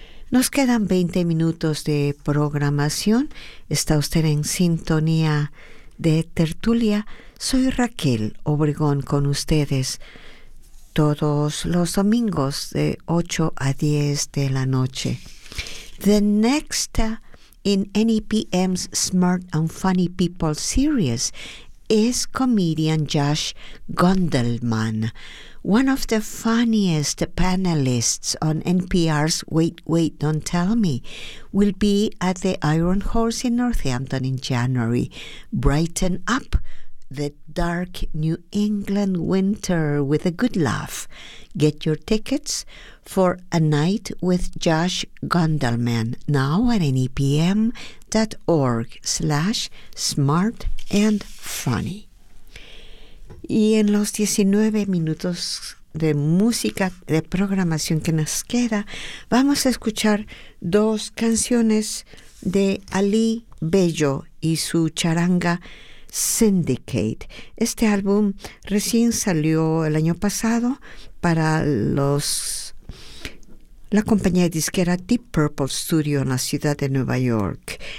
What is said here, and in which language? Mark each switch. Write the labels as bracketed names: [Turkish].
[Spanish] Nos quedan 20 minutos de programación. Está usted en sintonía de Tertulia. Soy Raquel Obregón con ustedes todos los domingos de 8 a 10 de la noche. [English] The next in NEPM's Smart and Funny People series is comedian Josh Gondelman, one of the funniest panelists on NPR's Wait, Wait, Don't Tell Me, will be at the Iron Horse in Northampton in January. Brighten up the dark New England winter with a good laugh. Get your tickets for A Night with Josh Gondelman now at nepm.org/smartandfunny. [Spanish] Y en los 19 minutos de música, de programación que nos queda, vamos a escuchar dos canciones de Ali Bello y su charanga Syndicate. Este álbum recién salió el año pasado para la compañía disquera Deep Purple Studio en la ciudad de Nueva York.